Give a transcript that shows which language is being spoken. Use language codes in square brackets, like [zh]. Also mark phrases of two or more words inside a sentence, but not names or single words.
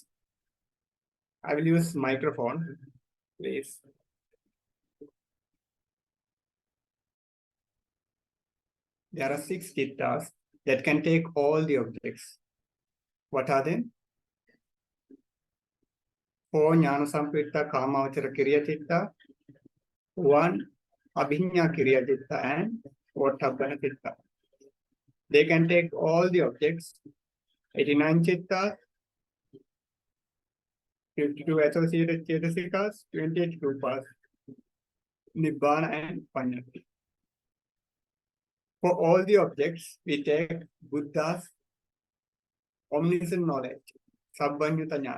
[en] I will use microphone, please. There are 6 Cittas that can take all the objects. What are they? [pi] 4 Jnana Samputta Kamavachara Kiriya Citta, 1 Abhiñña Kiriya Citta and Vottabhana Citta. [en] They can take all the objects. 89 Cittas, 52 associated Cetasikas, 28 Rupas, Nibbana and Pañña. For all the objects, we take Buddha's omniscient knowledge, [pi] Sabbanyuta Jnana.